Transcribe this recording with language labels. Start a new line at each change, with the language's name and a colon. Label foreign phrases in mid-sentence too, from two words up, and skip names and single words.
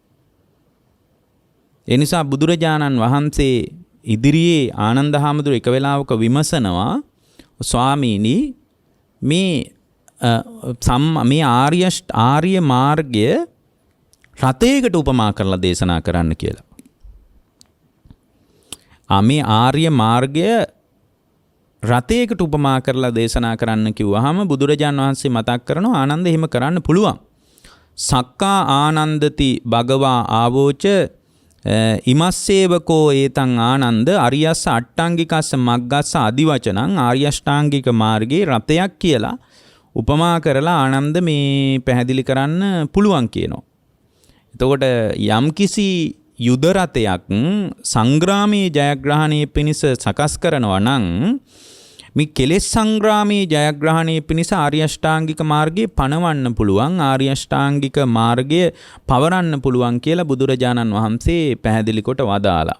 Sinhala: ඒ නිසා බුදුරජාණන් වහන්සේ ඉදිරියේ ආනන්ද හාමුදුරුවෝ එක වෙලාවක විමසනවා, ස්වාමීනි මේ ආර්ය මාර්ගය රථයකට උපමා කරලා දේශනා කරන්න කියලා. මේ ආර්ය මාර්ගය රථයකට උපමා කරලා දේශනා කරන්න කිව්වහම බුදුරජාණන් වහන්සේ මතක් කරනවා ආනන්ද එහෙම කරන්න පුළුවන්.
Pali: සක්කා ආනන්දති භගවා ආවෝච ඉමස්සේවකෝ ඒතං ආනන්ද අරියස්ස අට්ටාංගිකස්ස මග්ගස්ස අදිවචනං
Sinhala: ආර්ය අෂ්ටාංගික මාර්ගයේ රථයක් කියලා උපමා කරලා ආනන්ද මේ පැහැදිලි කරන්න පුළුවන් කියනවා. එතකොට යම්කිසි යුද රථයක් සංග්‍රාමයේ ජයග්‍රහණය පිණිස සකස් කරනවා නම් මේ කෙලෙස් සංග්‍රාමයේ ජයග්‍රහණය පිණිස ආර්ය අෂ්ටාංගික මාර්ගයේ පණවන්න පුළුවන්, ආර්ය අෂ්ටාංගික මාර්ගය පවරන්න පුළුවන් කියලා බුදුරජාණන් වහන්සේ පැහැදිලි කොට වදාලා.